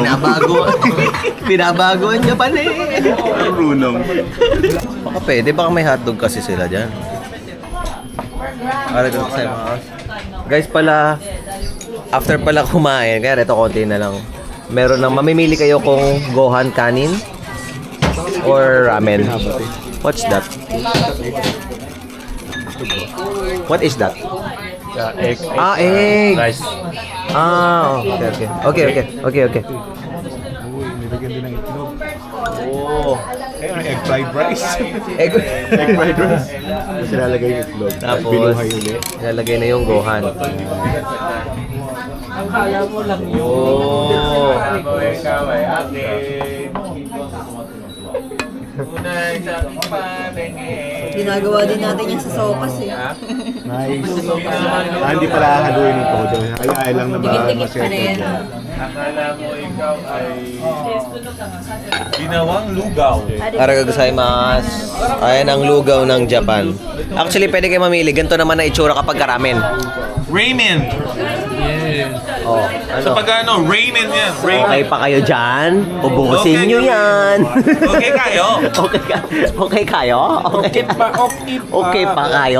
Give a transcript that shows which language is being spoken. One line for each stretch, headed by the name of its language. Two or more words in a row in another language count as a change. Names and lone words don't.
Filipino: Binabago ang Japan eh. Karunong. Baka pwede, baka may hotdog kasi sila dyan. Guys pala, after pala kumain, kaya ito konti na lang. Meron nang mamimili kayo kung gohan kanin or ramen.
English: What's that? What is that? egg. Ah, egg. Rice. Ah, okay.
Filipino: Uy, nilagyan din ng itlog. Oh.
English: Ayun, egg fried rice. Egg. Egg fried rice.
Filipino: Tapos ilalagay yung itlog. Tapos, Binuhay ulit. ilalagay na yung gohan. Oh. Ginagawa din natin yan sa sopas eh. Nice. Hindi pala haluin yung todo. Ay lang na Dikit-dikit pa rin. Akala mo ikaw ay ginawang lugaw.
Japanese: ありがとうございます.
Filipino: Ayan ang lugaw ng Japan. Actually, pwede kayo mamili. Ganito naman na itsura kapag ramen. Ramen. Oh, Sa ano? pagano, ramen yan. Okay Ramen. pa kayo dyan? Ubusin Okay. nyo yan. Okay kayo? Okay kayo? Okay okay pa kayo?